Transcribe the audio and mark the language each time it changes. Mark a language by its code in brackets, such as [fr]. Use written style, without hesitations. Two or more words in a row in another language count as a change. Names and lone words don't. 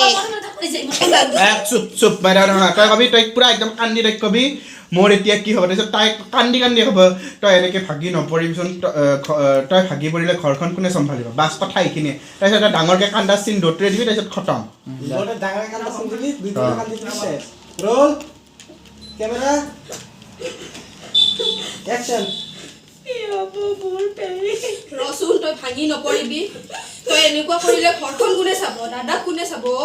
[as] চুপ চুপ বাইদেউ নহয় তই কবি তই পুৰা একদম কান্দি তই কবি মোৰ এতিয়া কি হ'ব তাৰপিছত তাই কান্দি হ'ব তই এনেকৈ ভাগি নপৰিবিচোন তই ভাগি পৰিলে ঘৰখন কোনে চম্ভালিব বাছ কথা এইখিনিয়ে তাৰপিছত তই ডাঙৰকৈ কান্দা চিন দৌতৰাই দিবি তাৰপিছত খতম ডাঙৰকৈ কান্দা চিন দিবি দুইজনে কান্দি দিছে [en] roll camera action [as] ৰচুন তই ভাঙি নপৰিবি তই এনেকুৱা কৰিলে ঘৰখন কোনে চাব দাদা কোনে চাব